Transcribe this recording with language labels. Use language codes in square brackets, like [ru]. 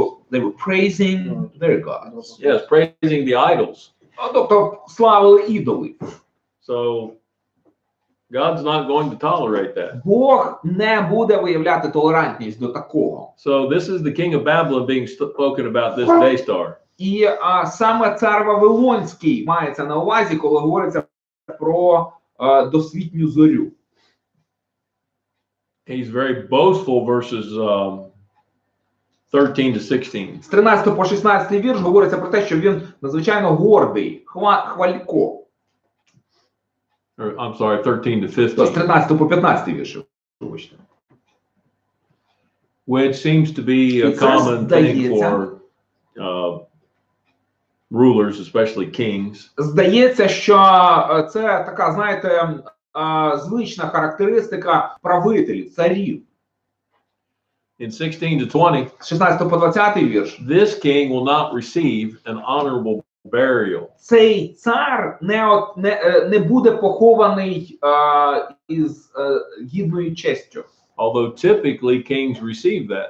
[en] They were praising their gods. Yes, praising the idols. [uk] Тобто славили ідолів. [en] So God's not going to tolerate that. [uk] Бог не буде виявляти толерантність до такого. [en] So this is the king of Babylon being spoken about, this day star. [uk] І саме цар Вавилонський мається на увазі, коли говориться про досвітню зорю. [en] He's very boastful, verses 13 to 16. [uk] З 13 по 16 вірш говориться про те, що він надзвичайно гордий, хвалько. [en] I'm sorry, 13 to 15. [uk] З 13 по 15 вірш. [en] Which seems to be a common thing for rulers, especially kings. [uk] Здається, що це така, знаєте, звична характеристика правителів, царів. [en] In 16 to 20, [uk] З 16 по 20 вірш. [en] This king will not receive an honorable burial. [uk] Цей цар не буде похований із гідною честю. [en] Although typically kings receive that.